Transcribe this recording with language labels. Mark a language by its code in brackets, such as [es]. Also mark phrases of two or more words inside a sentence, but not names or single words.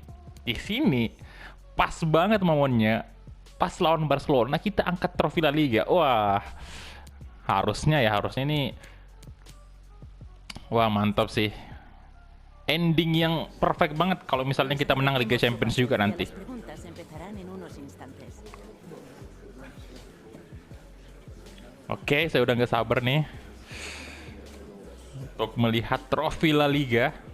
[id] Di sini pas banget momennya, pas lawan Barcelona kita angkat trofi La Liga. Wah, harusnya ini. Wah, mantap sih. Ending yang perfect banget kalau misalnya kita menang Liga Champions juga nanti. [es] Las preguntas empezarán en unos instantes. [id] Oke, saya udah nggak sabar nih untuk melihat trofi La Liga.